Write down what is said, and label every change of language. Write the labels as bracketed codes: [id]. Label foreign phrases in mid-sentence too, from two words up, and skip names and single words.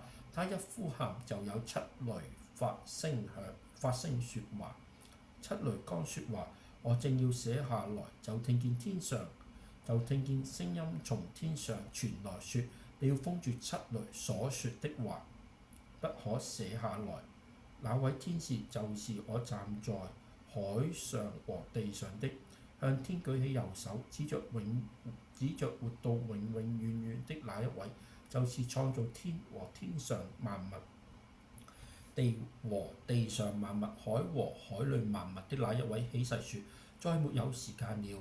[zh] 他一呼喊，就有7雷發聲說話。7雷剛說話，我正要寫下來，就聽見聲音從天上傳來說：你要封住7雷所說的話，不可寫下來。那位天使就是我站在海上和地上的，向天舉起右手，指着活到永永遠遠的那一位，就是創造天和天上萬物、地和地上萬物、海和海裏萬物的那一位，起誓說：再沒有時間了。